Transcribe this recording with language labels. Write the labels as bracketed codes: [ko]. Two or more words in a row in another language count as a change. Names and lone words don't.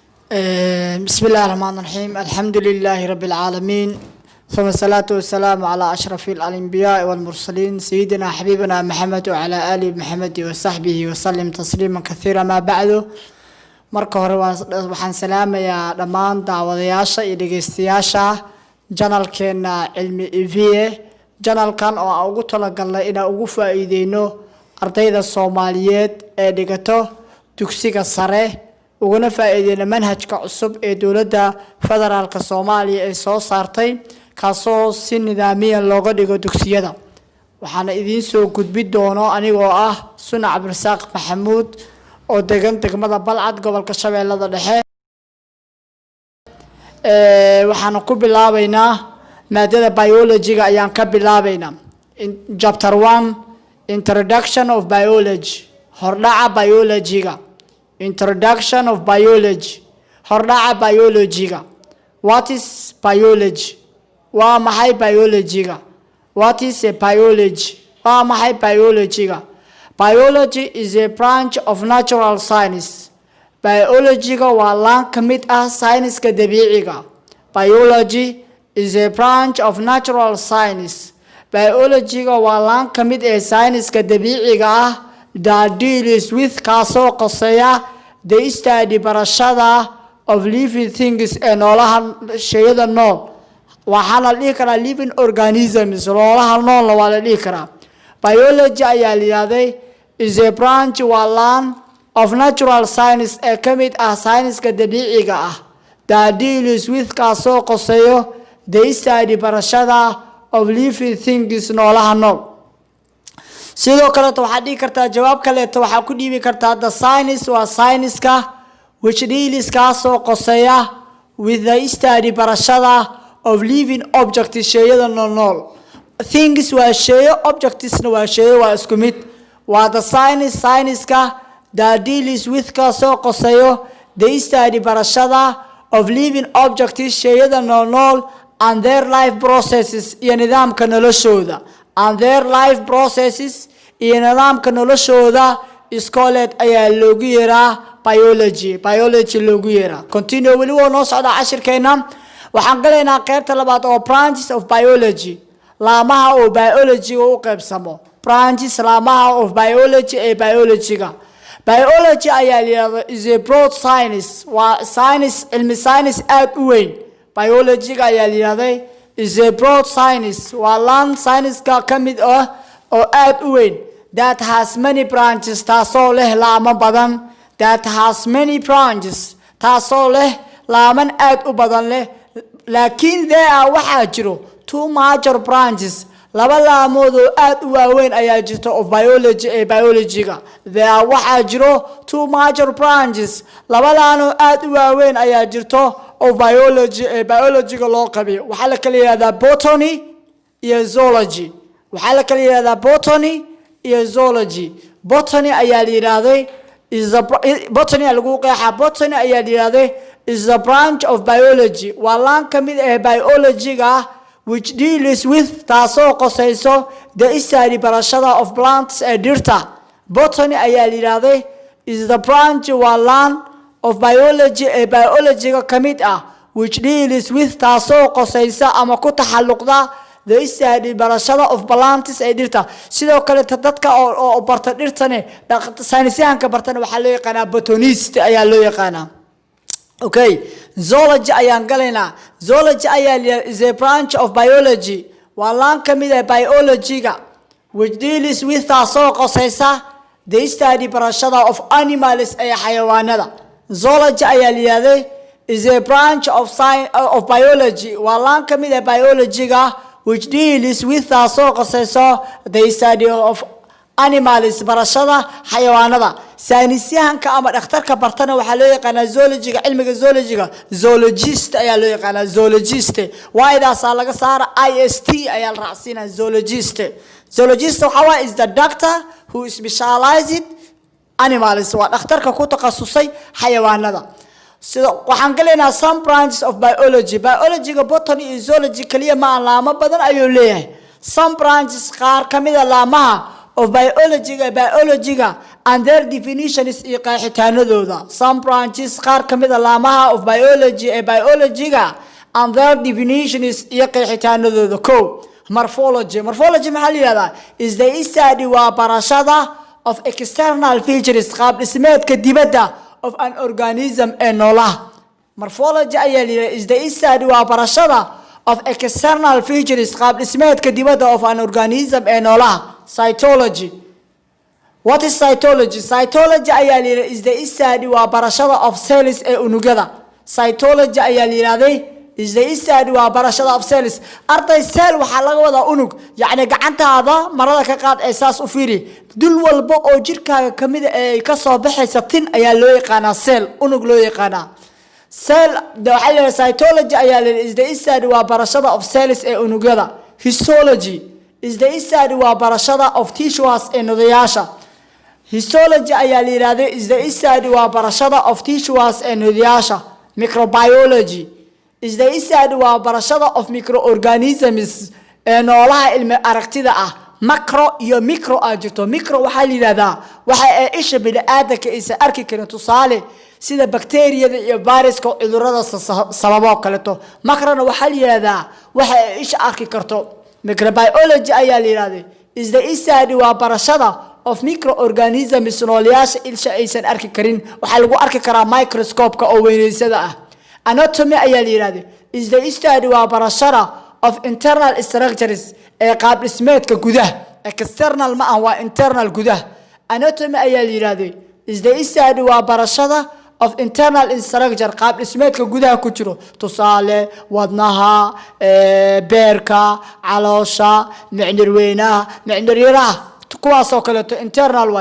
[ar] بسم الله الرحمن الرحيم الحمد لله رب العالمين ثم الصلاة والسلام على أشرف الأنبياء والمرسلين سيدنا حبيبنا محمد وعلى آله محمد وصحبه وسلم تسليما كثيرا ما بعده [so] marka hore waxaan salaamayaa dhammaan daawadayaasha iyo dhageystayaasha channelkeena cilmi EVA channelkan oo aan ugu talagalnay inaan ugu faa'iideyno ardayda Soomaaliyeed ee dhigato dugsiga sare uguna faa'iideyna manhajka cusub ee dawladda federaalka Soomaaliya ee soo saartay kaasoo si nidaamiyan looga dhigo dugsiyada waxaana idin soo gudbin doono anigoo ah Suna Cabdirasaaq Maxamuud oo degan degmada Balcad gobolka Shabeellada Dhexe waxaan ku bilaabaynaa maadada biology-ga ayaan ka bilaabaynaa [en] chapter 1 introduction of biology [so] hordhaca biology-ga [en] introduction of biology [so] hordhaca biology-ga [en] what is biology [so] waa maxay biology-ga [en] what is a biology [so] waa maxay biology-ga [en] Biology is a branch of natural science. [so] Biology waa laan ka mid ah science-ka dabiiciga. [en] Biology is a branch of natural science. [so] Biology waa laan ka mid ah science-ka dabiiciga ah [en] that deals with [so] kaasoo qoseeya [en] the study [so] barashada [en] of living things [so] ee noolaha shayada nool. Waxaana la dhihi karaa [en] living organisms [so] noolaha nool waa la dhihi karaa. Biology ayaa leeyahay [en] is a branch [so] waa laan [en] of natural science [so] ee ka mid ah science-ka dabiiciga ah [en] that deals with [so] kaasoo qoseeyo [en] the study [so] barashada [en] of living things [so] noolaha nool sidoo kale waxaad dhigi kartaa jawaab kale waxaad ku dhiibi kartaa [en] the science [so] waa science-ka [en] which deals [so] kaasoo qoseeya [en] with the study [so] barashada [en] of living objects [so] shayada nool things waa shayo objects waa shayo waa isku mid waa the science-ka [en] that deals with [so] kaasoo qoseeyo [en] the study [so] barashada [en] of living objects [so] shayada nool [en] and their life processes [so] iyo nidaamka noloshooda [en] and their life processes [so] iyo nidaamka noloshooda iskooleed ayaa loogu yeeraa biology loogu yeeraa continue weli waa noo socda cashirkeena waxaan galaynaa qaybta labaad oo [en] branches of biology [so] laamaha oo biology u qaybsamo branches laamaha [en] of biology [so] ee biology-ga biology ayaa leeyahay [en] is a broad science [so] waa science cilmi science aad u weyn biology-ga ayaa leeyahay [en] is a broad science [so] waa laan science-ka ka mid ah oo aad u weyn [en] that has many branches [so] taasoo leh laamo badan [en] that has many branches [so] taasoo leh laaman aad u badan leh laakiin waxaa jiro [en] two major branches [so] laba laamood oo aad u waaweyn ayaa jirta [en] of biology [so] ee biology-ga waxaa jiro [en] two major branches [so] laba laan oo aad u waaweyn ayaa jirto [en] of biology [so] ee biology-ga loo qabiyo waxaa la kala yiraahdaa botany iyo zoology waxaa la kala yiraahdaa botany iyo zoology botany ayaa la yiraahday botany lagu qeexaa botany ayaa la yiraahday [en] is a branch of biology [so] waa laan ka mid ah biology-ga [en] which deals with [so] taasoo qosayso [en] the study [so] barashada [en] of plants [so] ee dhirta botany ayaa la yiraahday [en] is the branch [so] waa laan [en] of biology [so] ee biology-ga ka mid ah [en] which deals with [so] taasoo qosaysa ama ku taxalluqda [en] the study [so] barashada [en] of plants [so] ee dhirta sidoo kale dadka oo barta dhirtane saynisyahanka bartana waxaa loo yaqaanaa botanist ayaa loo yaqaanaa Okay, zoology ayaan galaynaa zoology ayaa [en] is a branch of biology [so] waa laan ka mid ah biology-ga [en] which deals with [so] taasoo qosaysa [en] the study [so] barashada [en] of animals [so] ee xayawaanada zoology ayaa leeyahay [en] is a branch of [so] biology waa laan ka mid ah biology-ga [en] which deals with [so] taasoo qosaysa [en] the study of animals [so] barashada xayawaanada saynisyahanka ama dhakhtarka bartana waxaa loo yaqaanaa zoology-ga cilmiga zoology-ga zoologist ayaa loo yaqaanaa zoologist waaydaas laga saara ist ayaa la raacsiinaa zoologist waxa waa [en] is the doctor who specialized animals [so] waa dhakhtarka ku takhasusay xayawaanada sida waxaan galeynaa [en] some branches of biology-ga [so] botany iyo zoology kaliya ma laamo badan ayuu leeyahay [en] some branches [so] qaar ka mid ah laamaha [en] of biology-ga and their definitions [so] iyo qeexitaanadooda. [en] Some branches [so] qaar ka mid ah laamaha [en] of biology [so] ee biology-ga [en] and their definitions [so] iyo qeexitaanadooda. Ko morphology maxaa la yiraahdaa [en] is the study [so] waa barashada [en] of external features [so] qaab dhismeedka dibadda [en] of an organism [so] ee noolaha. Morphology ayaa la yiraahdaa [en] is the study [so] waa barashada [en] of external features [so] qaab dhismeedka dibadda [en] of an organism [so] ee noolaha. Cytology. [en] What is cytology? [so] Cytology ayaa la yiraahdaa [en] is the study [so] waa barashada [en] of cells [so] ee unugyada. Cytology ayaa la yiraahdaa [en] is the study [so] waa barashada [en] of cells. [so] Arday cell waxaa laga wadaa unug, yacni gacantaada marada ka qaad ee saas u fiiri. Dul walba oo jirkaaga ka mid ah ee ka soo baxaysa tin ayaa loo yaqaanaa cell, unug loo yaqaanaa. Cell waxaa la yiraahdaa cytology ayaa la yiraahdaa [en] is the study [so] waa barashada [en] of cells [so] ee unugyada. [en] Histology is the study [so] waa barashada [en] of tissues [so] ee nudayaasha. Histology ayaa la yiraahdaa [en] is the study [so] waa barashada [en] of tissues [so] ee nudayaasha. [en] Microbiology is the study [so] waa barashada [en] of microorganisms [so] ee noolaha ilmi aragtida ah. Macro iyo micro jirto. Micro waxaa la yiraahdaa waxa ay isha bini'aadamka aysan arki karin, tusaale sida bakteeriyada iyo viruska cudurrada sababo kaleeto. Macrona waxaa la yiraahdaa waxa ay isha arki karto. Microbiology ayaa la yiraahdaa [en] is the study [so] waa barashada [en] of microorganisms [so] noolayaasha isha aysan arki karin, waxaa lagu arki karaa microscope-ka oo weynaysada ah. Anatomy ayaa la yiraahdaa [en] is the study [so] waa barashada [en] of internal structures [so] ee qaab dhismeedka gudaha. External ma waa internal gudaha. Anatomy ayaa la yiraahdaa [en] is the study [so] waa barashada [en] of internal structure [so] qaab dhismeedka gudaha ku jiro, tusaale wadnaha, beerka, caloosha, mindhir weynaha, mindhir yaraha, kuwaas oo kale internal waa.